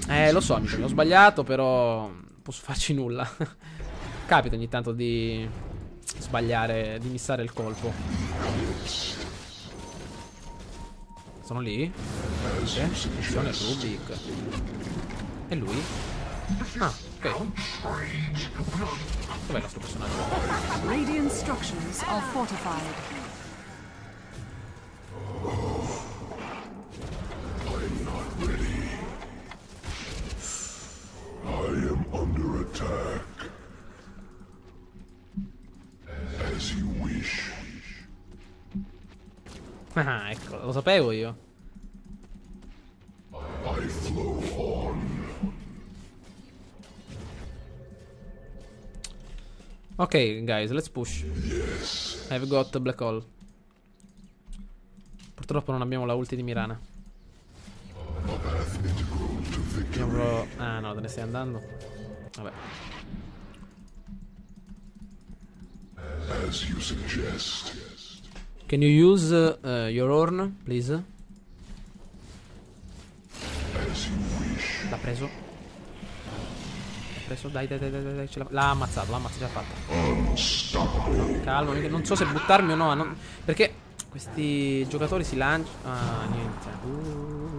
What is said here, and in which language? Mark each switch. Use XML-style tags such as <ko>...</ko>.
<it>Lo so, amica mia, ho sbagliato, però posso farci nulla. Capita ogni tanto di sbagliare, di missare il colpo. Sono lì? Attenzione, Rubik. E lui? Ah, ok. Dov'è il nostro personaggio?</it> <en>Radiant structures are fortified. I am under attack. As you wish.</en> <it>Ah, ecco, lo sapevo io.</it> <en>I flow on. Ok, guys, let's push. Yes. I've got Black Hole.</en> <it>Purtroppo non abbiamo la ulti di Mirana.</it> <en>A path integral to victory.</en> <it>Ah no, te ne stai andando. Vabbè.</it> <en>As you suggest. Can you use your horn, please? As you wish.</en> <it>L'ha preso. L'ha preso, dai, l'ha ammazzato, ce l'ha fatta.</it> <en>Unstoppable.</en> <it>Calma, non so se buttarmi o no, perché questi giocatori si lanciano. Ah, niente.</it>